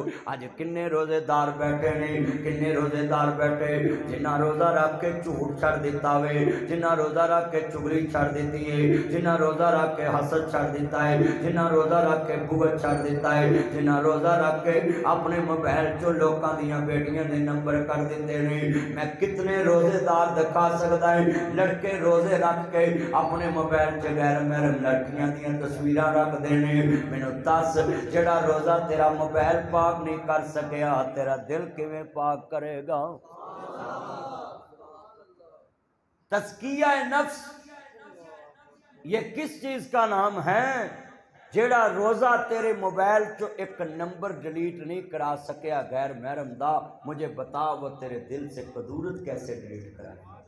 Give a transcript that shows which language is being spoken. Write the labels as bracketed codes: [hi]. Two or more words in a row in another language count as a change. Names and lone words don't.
[pa] اج کنے روزے دار بیٹھے کنے روزے دار بیٹھے جنہ روزہ رکھ کے جھوٹ چھڑ دیتا وے، جنہ روزہ رکھ کے چغلی چھڑ دیتی ہے، جنہ روزہ رکھ کے حسد چھڑ دیتا ہے، جنہ روزہ رکھ کے بغض چھڑ دیتا ہے، جنہ روزہ رکھ کے اپنے موبائل چو لوکاں دیاں بیٹیاں دے نمبر کر دیتے ہیں۔ میں کتنے روزے دار دکھا سکتا ہے لڑکے روزے رکھ کے اپنے موبائل چ غیر محرم لڑکیاں دیاں تصویراں رکھ دینے۔ مینوں دس جڑا روزہ تیرا موبائل پاک نہیں کر سکیا تیرا دل کیویں پاک کرے گا؟ [ur] تزکیہ نفس یہ کس چیز کا نام ہے؟ [pa] جیڑا روزہ تیرے موبائل چو ایک نمبر ڈیلیٹ نہیں کرا سکیا غیر محرم دا، [ur] مجھے بتا وہ تیرے دل سے قدورت کیسے ڈیلیٹ کرائے؟